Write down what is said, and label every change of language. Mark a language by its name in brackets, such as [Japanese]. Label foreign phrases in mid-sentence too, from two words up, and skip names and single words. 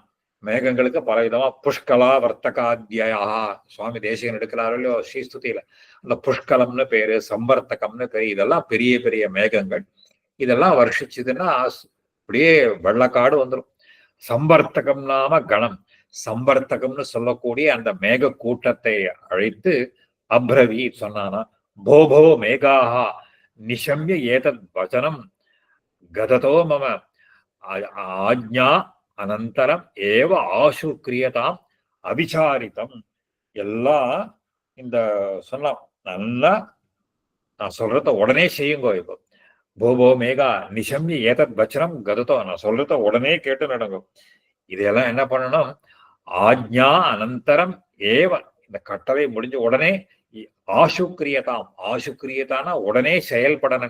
[Tamil] மேகங்களுக்கு பல விதமா புஷ்கலா வர்த்தகாத்தியா சுவாமி தேசிகன் எடுக்கிறாரோ இல்லையோ ஸ்ரீஸ்துதியில, அந்த புஷ்கலம்னு பேரு சம்பர்த்தகம்னு பேரு. இதெல்லாம் பெரிய பெரிய மேகங்கள். இதெல்லாம் வருஷிச்சதுன்னா அப்படியே வெள்ளக்காடு வந்துடும். சம்பர்த்தகம் நாம கணம், சம்பர்த்தகம்னு சொல்லக்கூடிய அந்த மேக கூட்டத்தை அழைத்து அப்ரவி சொன்னானா [Sanskrit] भो भो मेघाः निशम्य एतद् वचनं गदतो मम आज्ञा अनन्तरम् एव आशु क्रियताम् [Tamil] அவிசாரித்தம். எல்லாம் இந்த சொல்லலாம். நல்லா நான் சொல்றத உடனே செய்யுங்கோ. இப்போ [Sanskrit] भोभो मेघा निशम्य एतद् वचनम् गदतो, [Tamil] நான் சொல்றத உடனே கேட்டு நடங்கும். இதையெல்லாம் என்ன பண்ணணும்? [Sanskrit] आज्ञा अनन्तरम् एव, [Tamil] இந்த கட்டளை முடிஞ்ச உடனே ஆசுக்கிரியதாம், ஆசுக்கிரியதானா உடனே செயல்படணும்.